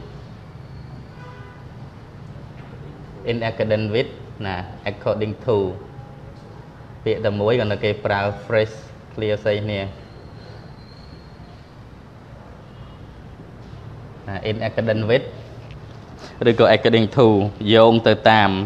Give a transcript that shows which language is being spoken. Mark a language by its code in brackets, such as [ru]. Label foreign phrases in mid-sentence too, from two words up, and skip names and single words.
[en] in accordance with [km] ណា [en] according to [km] ពាក្យតែមួយគាត់នៅគេប្រើ [en] phrase clear [km] ស្អីគ្នា [en] in accordance with [km] ឬក៏ [en] according to [km] យោងទៅតាម